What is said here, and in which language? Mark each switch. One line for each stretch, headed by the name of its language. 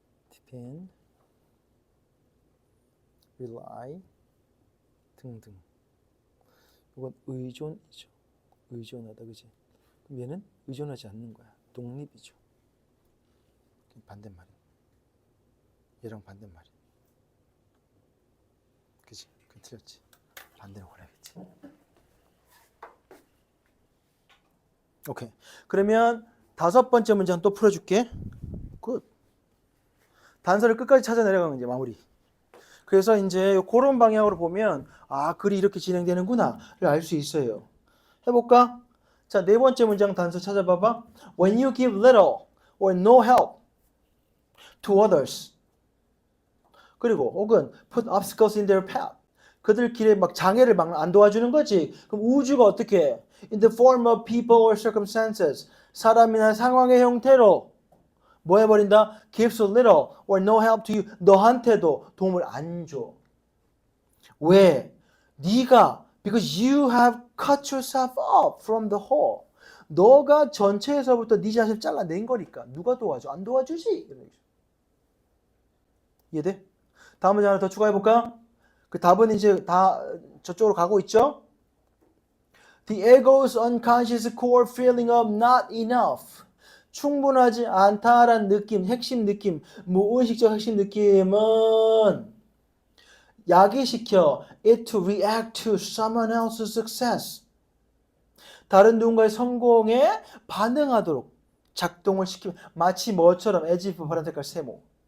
English: depend, rely
Korean: 등등. 이건 의존이죠. 의존하다, 그지? 그럼 얘는 의존하지 않는 거야. 독립이죠. 반대말이. 얘랑 반대말이. 그지? 그 틀렸지. 반대로 골라야겠지. 오케이. 그러면 다섯 번째 문장 또 풀어줄게. 굿. 단서를 끝까지 찾아 내려가면 이제 마무리. 그래서 이제 그런 방향으로 보면 아 글이 이렇게 진행되는구나를 알 수 있어요. 해볼까? 자, 네 번째 문장 단서 찾아봐봐.
English: When you give little or no help to others.
Korean: 그리고 혹은
English: put obstacles in their path.
Korean: 그들 길에 막 장애를 막 안 도와주는 거지. 그럼 우주가 어떻게 해?
English: In the form of people or circumstances.
Korean: 사람이나 상황의 형태로 뭐 해버린다?
English: Gives a little or no help to you.
Korean: 너한테도 도움을 안 줘. 왜? 네가
English: because you have cut yourself off from the whole.
Korean: 너가 전체에서부터 네 자신을 잘라낸 거니까 누가 도와줘? 안 도와주지. 이해돼? 다음 문제 하나 더 추가해 볼까? 그 답은 이제 다 저쪽으로 가고 있죠?
English: The ego's unconscious core feeling of not enough.
Korean: 충분하지 않다라는 느낌, 핵심 느낌, 무의식적 핵심 느낌은 야기시켜
English: it to react to someone else's success.
Korean: 다른 누군가의 성공에 반응하도록 작동을 시키면 마치 뭐처럼
English: as if
Korean: 파란 색깔 세모.